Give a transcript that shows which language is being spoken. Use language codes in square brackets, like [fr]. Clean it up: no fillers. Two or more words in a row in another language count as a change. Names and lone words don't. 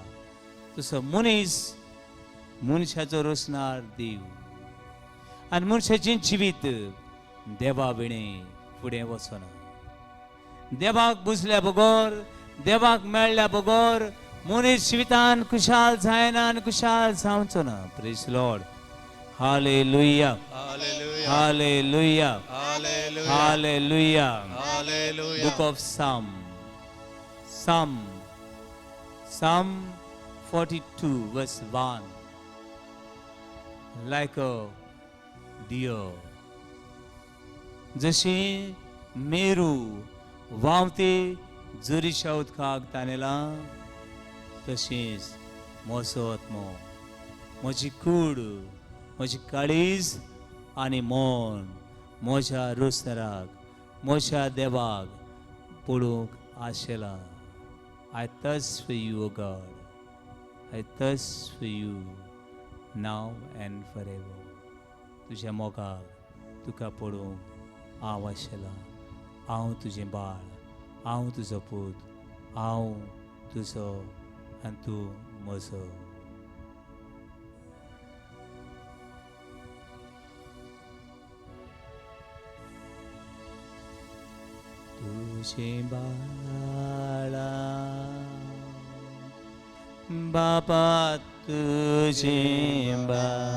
[kok] तसो मनीस मनशाचो रचणार देव आनी मनशाचें जिवीत देवा विणें फुडें वचना. देवाक बुजल्या बगोर, देवाक मेळ्ळ्या बगोर मनीस जिवितान खुशाल जायना आनी खुशाल जावचो ना. [en] praise Lord. hallelujah, hallelujah, hallelujah. book of Psalm 42 verse 1. Like a deer, [kok] जशी मेरू वावते झरीच्या उदकाक ताणेला, तशीच म्हजो आत्मो, म्हजी कूड, म्हजी काळीज आनी मन म्हज्या रोसराक, म्हज्या देवाक पळोवंक आशेला. [en] I thirst for you, O God. I thirst for you now and forever. [kok] तुझ्या मोगाक तुका पळोवंक हांव आशेला. हांव तुजें बाळ, हांव तुजो पूत, हांव तुजो आनी तूं म्हजो. तुजें बाळा बापा, तुजें बाळ.